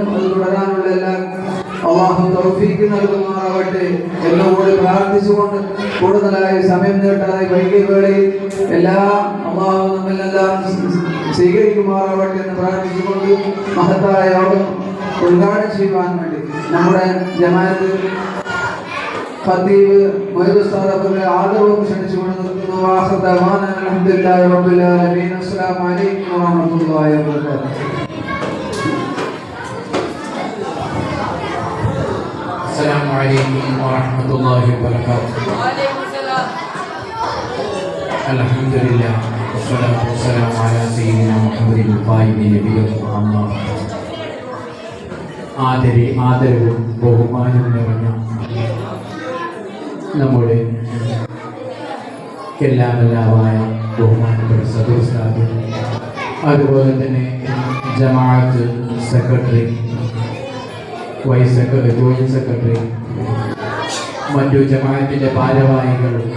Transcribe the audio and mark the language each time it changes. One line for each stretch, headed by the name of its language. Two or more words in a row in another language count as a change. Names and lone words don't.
Malayalam: അത് തുടരാനുള്ള എല്ലാ അല്ലാഹു തൗഫീഖ് നൽകുമാറാവട്ടെ എന്നുകൂടി പ്രാർത്ഥിച്ചുകൊണ്ട് കൂടുതലായി സമയം നീട്ടാതെ വൈകിയ വേളയിൽ എല്ലാം അല്ലാഹു നമ്മിലെല്ലാം സ്വീകരിക്കുമാറാവട്ടെ എന്ന് പ്രാർത്ഥിച്ചുകൊണ്ട് മഹത്തായ യോഗം ഉദ്ഘാടനം ചെയ്യുവാൻ വേണ്ടി നമ്മുടെ ജമാഅത്ത് ഖതീബ് മൊയ്ദ് ഉസ്താദ് അവരുടെ ആദരവും ക്ഷണിച്ചുകൊണ്ട് നിർത്തുന്നു.
Arabic: وآخر دعوانا الحمد لله رب العالمين. السلام عليكم ورحمة الله وبركاته. السلام عليكم ورحمة الله وبركاته. وعليكم السلام. الحمد لله والصلاة والسلام على سيدنا محمد القائم نبيه أما
Malayalam: ആദരവും ബഹുമാനവും നിറഞ്ഞ നമ്മുടെ എല്ലാമെല്ലാമായ ബഹുമാനപ്പെട്ട സദുസ്താദ്, അതുപോലെ തന്നെ ജമാഅത്ത് സെക്രട്ടറി, വൈസ് സെക്രട്ടറി, ജോയിന്റ് സെക്രട്ടറി, മറ്റു ജമാഅത്തിൻ്റെ ഭാരവാഹികൾ,